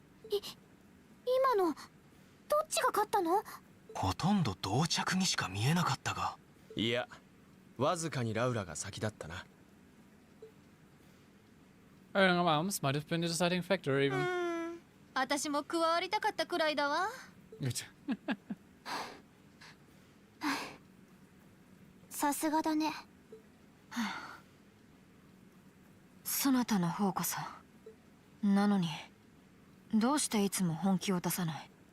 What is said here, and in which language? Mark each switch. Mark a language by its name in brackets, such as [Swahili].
[Japanese] 今のどっちが勝ったの？ほとんど同着にしか見えなかったが。いや、わずかにラウラが先だったな。 [English] Iron Arms might have been the deciding factor even. [Japanese] 私も加わりたかったくらいだわ。さすがだね。そなたの方こそ。なのにどうしていつも本気を出さない？